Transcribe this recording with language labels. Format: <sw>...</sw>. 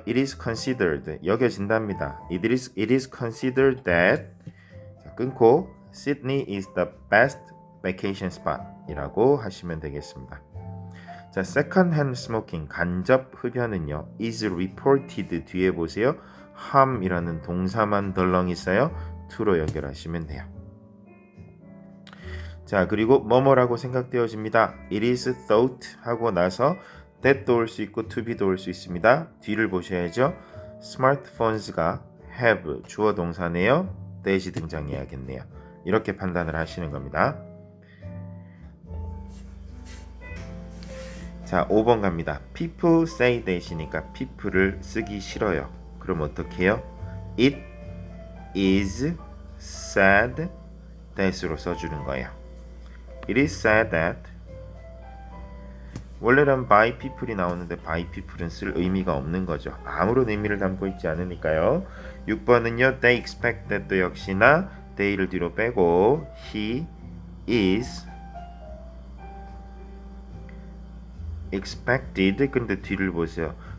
<en>It is considered</en> <ko>여겨진답니다.</ko> <en>It is considered that</en> <ko>자, 끊고</ko> <en>Sydney is the best vacation spot</en> <ko>이라고 하시면 되겠습니다. 자,</ko> <en>second hand smoking</en> <ko>간접 흡연은요 is reported 뒤에 보세요. harm이라는 동사만 덜렁 있어요. to로 연결하시면 돼요. 자, 그리고 뭐뭐라고 생각되어집니다.</ko> <en>It is thought</en> <ko>하고 나서 that도 올 수 있고 to be도 올 수 있습니다. 뒤를 보셔야죠. smartphones가 have 주어 동사네요. that이 등장해야겠네요. 이렇게 판단을 하시는 겁니다. 자, 5번 갑니다.</ko> <en>People say</en> <ko>that이니까 people을 쓰기 싫어요. 그럼 어떻게 해요?</ko> <en>It is said that으로</en> <ko>써주는 거예요.</ko> <en>It is said that</en> <ko>원래는 by people이 나오는데 by people은 쓸 의미가 없는 거죠. 아무런 의미를 담고 있지 않으니까요. 6번은요.</ko> <en>They expect that</en> <ko>도 역시나 they를 뒤로 빼고</ko> <en>he is expected</en> <ko>근데 뒤를 보세요.</ko>